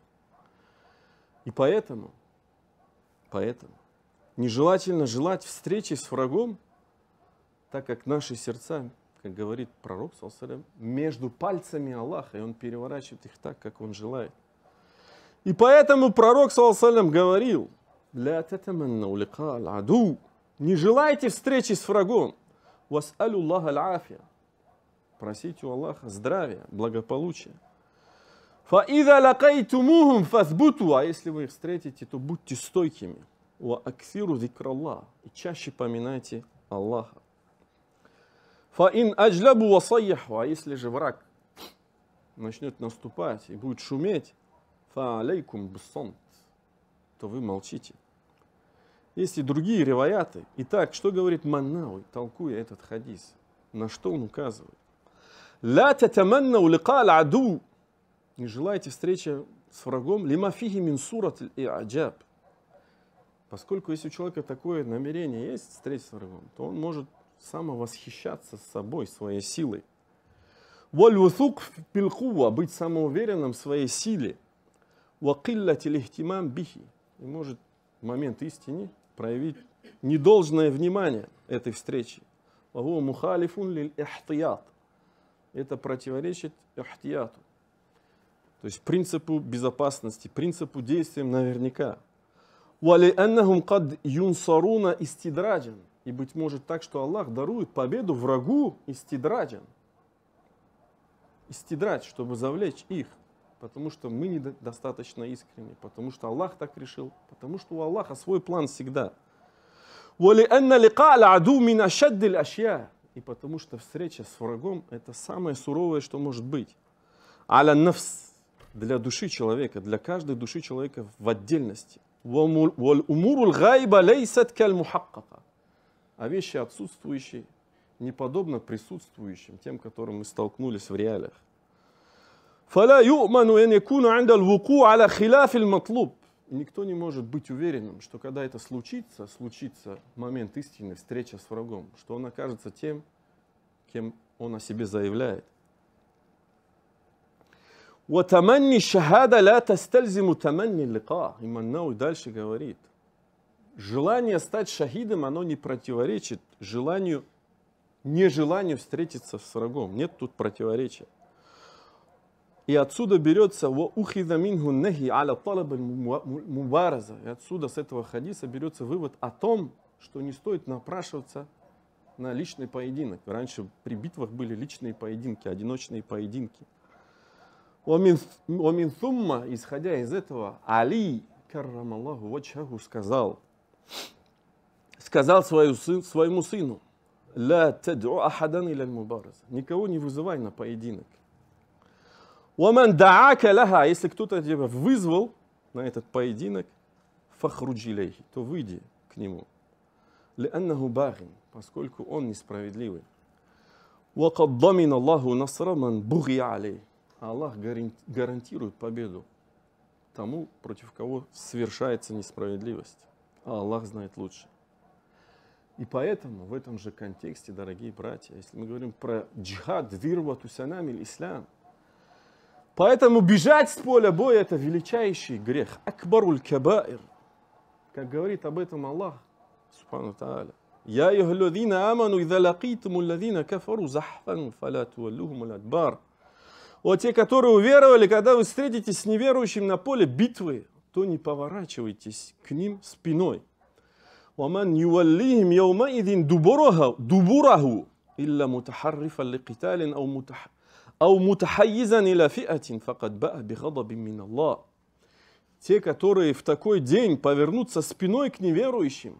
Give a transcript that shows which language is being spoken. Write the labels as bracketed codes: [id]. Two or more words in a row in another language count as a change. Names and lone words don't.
[ru] И поэтому нежелательно желать встречи с врагом, так как наши сердца, как говорит пророк, между пальцами Аллаха, и он переворачивает их так, как он желает. И поэтому пророк говорил: [ar] «لا تتمنوا لقاء العدو». [ru] Не желайте встречи с врагом. [ar] «واسألوا الله العافية». [ru] Просите у Аллаха здравия, благополучия. [ar] «فإذا لقيتموهم فاثبتوا». [ru] А если вы их встретите, то будьте стойкими. [ar] «وأكثروا ذكر الله». [ru] И чаще поминайте Аллаха. [ar] «فإن أجلبوا وصاحوا». [ru] А если же враг начнет наступать и будет шуметь, [ar] «فعليكم بالصمت», [ru] то вы молчите. Есть и другие риваяты. Итак, что говорит Маннауи, толкуя этот хадис? На что он указывает? [ar] «لا تتمنوا لقاء العدو». [ru] Не желайте встречи с врагом. [ar] «لما فيه من صورة الإعجاب». [ru] Поскольку если у человека такое намерение есть, встретиться с врагом, то он может самовосхищаться собой, своей силой. [ar] «والوثوق بالقوة», [ru] быть самоуверенным в своей силе. [ar] وَقِلَّةِ الْإِهْتِمَامِ بِهِ. [ru] И может в момент истины проявить недолжное внимание этой встречи. [ar] وَهُوَ مُخَالِفٌ لِلْإِحْتِيَاطِ. [ru] Это противоречит ихтияту. То есть принципу безопасности, принципу действия наверняка. [ar] وَلِأَنَّهُمْ قَدْ يُنْصَرُونَ إِسْتِدْرَاجًا. [ru] И быть может так, что Аллах дарует победу врагу истидраджан. Истидрадж, чтобы завлечь их. Потому что мы недостаточно искренни. Потому что Аллах так решил. Потому что у Аллаха свой план всегда. [ar] وَلِأَنَّ لِقَاءَ الْعَدُوِّ مِنْ أَشَدِّ الْأَشْيَاءِ. [ru] И потому что встреча с врагом это самое суровое, что может быть. [ar] «على النفس» [ru] для души человека, для каждой души человека в отдельности. [ar] وَالْأُمُورُ الْغَائِبَ لَيْسَتْ كَالْمُحَقَّقَ. [ru] А вещи отсутствующие не подобно присутствующим, тем, которым мы столкнулись в реалиях. [ar] فَلَا يُؤْمَنُ أَنْ يَكُونَ عِنْدَ الْوُقُوعِ عَلَى خِلَافِ الْمَطْلُوبِ. [ru] Никто не может быть уверенным, что когда это случится момент истины, встреча с врагом, что он окажется тем, кем он о себе заявляет. [ar] وَتَمَنِّ الشَّهَادَةِ لَا تَسْتَلْزِمُ تَمَنِّ اللِّقَاءِ. [ru] Имам Науи дальше говорит, желание стать шахидом, оно не противоречит нежеланию встретиться с врагом. Нет тут противоречия. И отсюда берется [ar] وَأُخِذَ مِنْهُ النَّهِي عَلَى طَلَبِ الْمُبَارَزَةِ. [ru] И отсюда, с этого хадиса, берется вывод о том, что не стоит напрашиваться на личный поединок. Раньше при битвах были личные поединки, одиночные поединки. [ar] وَمِنْ ثُمَّ, [ru] исходя из этого, Али, [ar] كرم الله وجهه, [ru] сказал своему сыну, [ar] «لا تدعو أحدا إلى المبارزة». [ru] Никого не вызывай на поединок. [ar] وَمَنْ دَعَاكَ لَهَا. [ru] Если кто-то тебя вызвал на этот поединок, [ar] فَخْرُجْ إِلَيْهِ, [ru] то выйди к нему. [ar] لِأَنَّهُ بَاغٍ, [ru] поскольку он несправедливый. [ar] وَقَدْ ضَمِنَ اللَّهُ نَصْرَ مَنْ بُغِيَ عَلَيْهِ. [ru] Аллах гарантирует победу тому, против кого совершается несправедливость. А Аллах знает лучше. И поэтому в этом же контексте, дорогие братья, если мы говорим про джихад, [ar] وذروة سنام الإسلام, [ru] поэтому бежать с поля боя — это величайший грех. [ar] أكبر الكبائر. [ru] Как говорит об этом Аллах, [ar] سبحانه تعالى. يا أيها الذين آمنوا إذا لقيتم الذين كفروا زحفا فلا تولوهم الأدبار. [ru] О, те, которые уверовали, когда вы встретитесь с неверующим на поле битвы, то не поворачивайтесь к ним спиной. [ar] وَمَنْ يُوَلِّهِمْ يَوْمَئِذٍ دُبُرَهُ إِلَّا مُتَحَرِّفًا لِقِتَالٍ أو متحيزا إلى فئة فقد باء بغضب من الله. [ru] Те, которые в такой день повернутся спиной к неверующим.